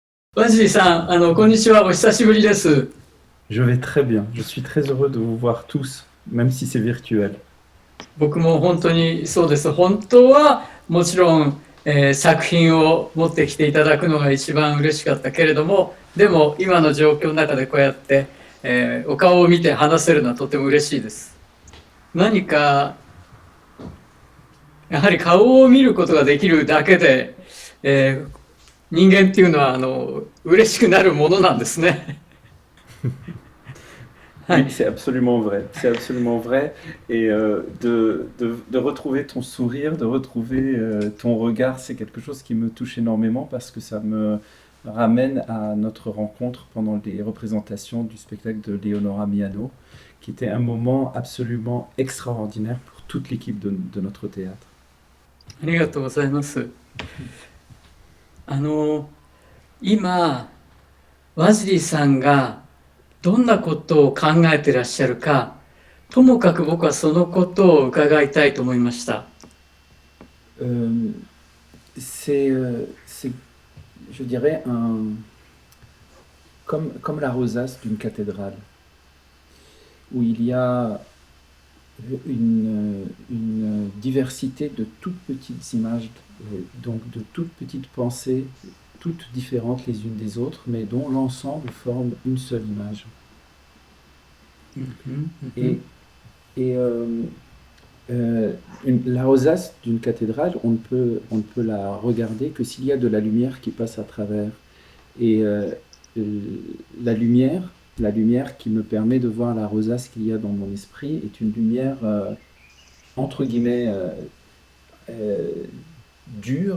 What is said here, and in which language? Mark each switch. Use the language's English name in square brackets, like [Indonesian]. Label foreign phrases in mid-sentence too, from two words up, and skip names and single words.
[Japanese] ワジリさん、こんにちは。お久しぶりです。 [French] Je vais très bien. Je suis très heureux de vous voir tous, même si c'est virtuel. [Japanese] 僕も本当にそうです。本当はもちろん、作品を持ってきていただくのが一番嬉しかったけれども、でも今の状況の中でこうやって、お顔を見て話せるのはとても嬉しいです。何か、やはり顔を見ることができるだけで、人間っていうのは嬉しくなるものなんですね。はい。 [French] Oui, c'est absolument vrai. C'est absolument vrai. Et de retrouver ton sourire, de retrouver ton regard, c'est quelque chose qui me touche énormément parce que ça me ramène à notre rencontre pendant les représentations du spectacle de Leonora Miano, qui était un moment absolument extraordinaire pour toute l'équipe de notre théâtre. [Japanese] ありがとうございます。あの、今、ワジリさんがどんなことを考えてらっしゃるか、ともかく僕はそのことを伺いたいと思いました。 [French] Euh, c'est, je dirais, comme la rosace d'une cathédrale, où il y a une diversité de toutes petites images, donc de toutes petites pensées, toutes différentes les unes des autres, mais dont l'ensemble forme une seule image. [Japanese] うんうん [French] Et, et la rosace d'une cathédrale, on ne peut la regarder que s'il y a de la lumière qui passe à travers. Et la lumière, la lumière qui me permet de voir la rosace qu'il y a dans mon esprit est une lumière entre guillemets euh, dure.